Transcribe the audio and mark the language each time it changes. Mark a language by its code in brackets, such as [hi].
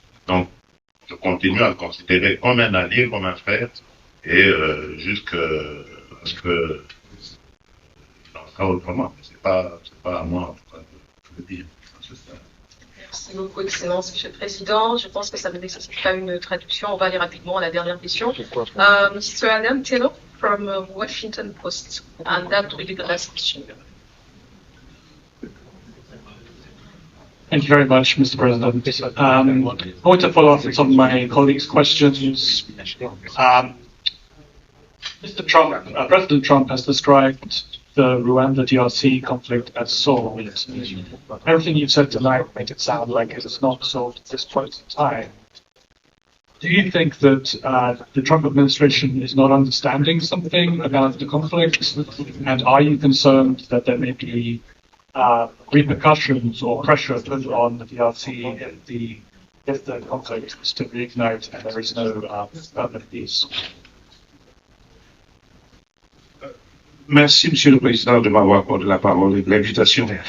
[fr] Donc, je continue à le considérer comme un allié, comme un frère, et jusqu'à ce que il en sera autrement. C'est pas à moi, en tout cas, de le dire. Merci beaucoup, Excellence, Monsieur le Président. Je pense que ça ne nécessite pas une traduction. On va aller rapidement à la dernière question. [en] Mr. Adam Taylor from Washington Post. And that will be the last question. Thank you very much, Mr. President. I want to follow up on some of my colleagues' questions. President Trump has described the Rwanda DRC conflict as solved. Everything you've said tonight made it sound like it is not solved at this point in time. Do you think that the Trump administration is not understanding something about the conflict? And are you concerned that there may be repercussions or pressure put on the DRC if the conflict is to reignite and there is no permanent peace? [fr] Merci, Monsieur le Président, de m'avoir accordé la parole et de l'invitation.